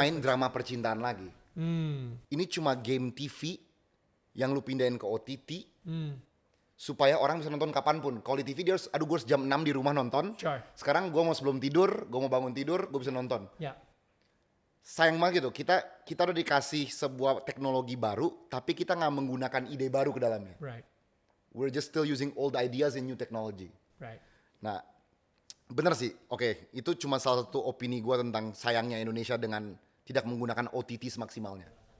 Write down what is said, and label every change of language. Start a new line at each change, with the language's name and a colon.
Indonesian: main drama percintaan lagi. Ini cuma game TV yang lu pindahin ke OTT supaya orang bisa nonton kapanpun. Kalau di TV dia harus, gue harus jam 6 di rumah nonton.
English: Sure.
Indonesian: Sekarang gue mau sebelum tidur, gue mau bangun tidur, gue bisa nonton. Ya. Sayang banget gitu, kita udah dikasih sebuah teknologi baru, tapi kita nggak menggunakan ide baru ke dalamnya.
English: Right. We're just still using old ideas in new technology. Right.
Indonesian: Nah, bener sih. Oke, itu cuma salah satu opini gue tentang sayangnya Indonesia dengan tidak menggunakan OTT semaksimalnya.